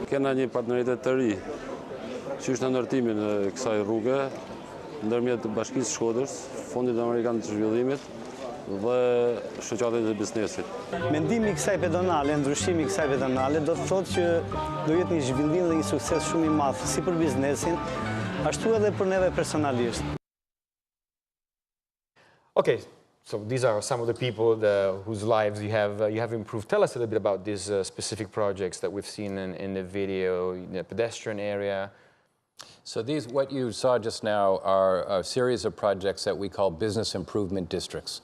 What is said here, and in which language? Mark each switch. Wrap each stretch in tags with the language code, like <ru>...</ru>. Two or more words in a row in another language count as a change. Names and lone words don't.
<sq>Kena një partneritet të ri që është në ndërtimin e kësaj rruge ndërmjet Bashkisë Shkodrës, Fondit Amerikan të Zhvillimit dhe shoqatave të biznesit. Mendimi i kësaj pedonale, ndryshimi i kësaj pedonale do të thotë që do jetë një zhvillim dhe një sukses shumë i madh si për biznesin, ashtu edhe për neve personalisht.</sq> <en>Okay, so these are some of the people whose lives you have improved. Tell us a little bit about these specific projects that we've seen in the video, in the pedestrian area. So these, what you saw just now, are a series of projects that we call business improvement districts.</en>